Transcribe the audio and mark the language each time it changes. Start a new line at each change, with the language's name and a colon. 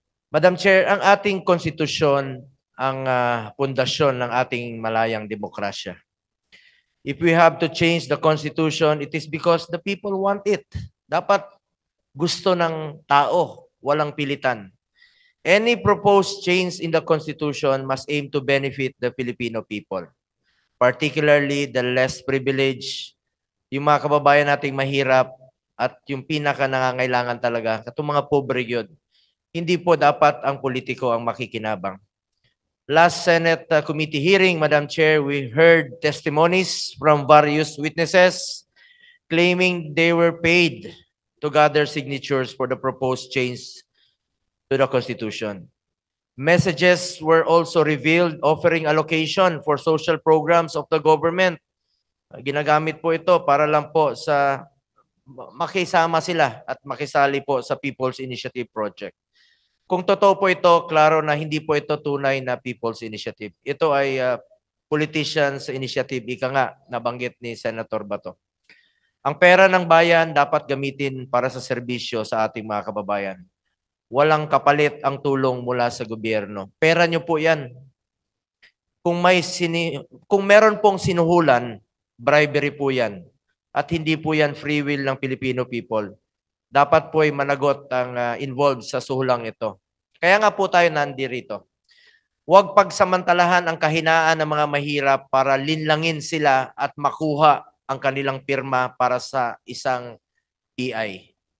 Filipino: Madam Chair, ang ating konstitusyon ang pundasyon ng ating malayang demokrasya.
English: If we have to change the Constitution, it is because the people want it.
Filipino: Dapat gusto ng tao, walang pilitan.
English: Any proposed change in the Constitution must aim to benefit the Filipino people, particularly the less privileged,
Filipino: yung mga kababayan nating mahirap at yung pinaka nangangailangan talaga, katong mga pobre yun. Hindi po dapat ang politiko ang makikinabang.
English: Last Senate committee hearing, Madam Chair, we heard testimonies from various witnesses claiming they were paid to gather signatures for the proposed change to the Constitution. Messages were also revealed offering allocation for social programs of the government.
Filipino: Ginagamit po ito para lang po sa makisama sila at makisali po sa People's Initiative Project. Kung totoo po ito, klaro na hindi po ito tunay na People's Initiative. Ito ay politicians' initiative, ika nga, nabanggit ni Senator Bato. Ang pera ng bayan dapat gamitin para sa serbisyo sa ating mga kababayan. Walang kapalit ang tulong mula sa gobyerno. Pera nyo po yan. Kung meron pong sinuhulan, bribery po yan. At hindi po yan free will ng Filipino people. Dapat po ay managot ang involved sa suhulang ito. Kaya nga po tayo nandirito. Huwag pagsamantalahan ang kahinaan ng mga mahirap para linlangin sila at makuha ang kanilang pirma para sa isang PI.